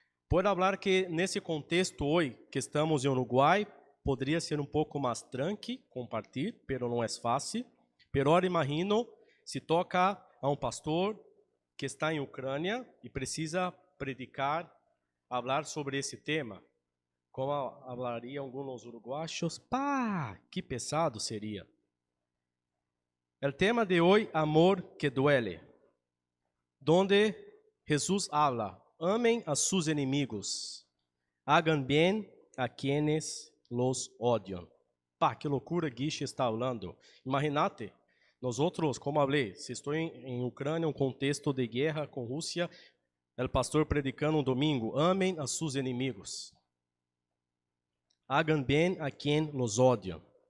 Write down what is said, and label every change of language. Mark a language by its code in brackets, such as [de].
[pt] Por falar que nesse contexto hoje que estamos em Uruguai, poderia ser um pouco mais tranqui compartilhar, pero não é fácil. [es] Pero ahora imagino [pt] se toca a um pastor que está em Ucrânia e precisa predicar, falar sobre esse tema. Como falariam alguns uruguaios? Pá, que pesado seria. O tema de hoje, [es] amor que duele, donde Jesus habla, amem a sus enemigos, hagan bien a quienes los odian. [pt] Pá, que loucura Guiche está falando. Imagínate, nós outros, como falei, se estou em Ucrânia, um contexto de guerra com Rússia, o pastor predicando um domingo, [es] amem a sus enemigos, hagan bien a quien los odian.